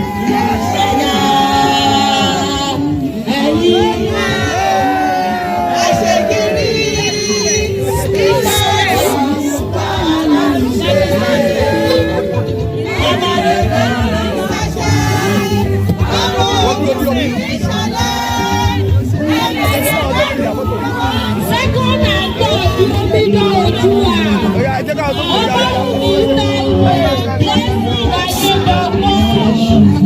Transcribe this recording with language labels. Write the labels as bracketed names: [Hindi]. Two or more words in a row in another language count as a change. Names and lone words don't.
[Yoruba] Ìṣẹ́yá, ẹ̀yin ẹ ṣe kiri, iṣẹ́ wà láti ṣe. Ọmọ rere kì í ṣaṣẹ́, ọmọ Ògún kì í ṣọ̀lẹ. [English] Second and third, [Yoruba] Omidan Oòduà, Ọbáwùmí Táíwò, Blessing Ayédọ́gbọ́n.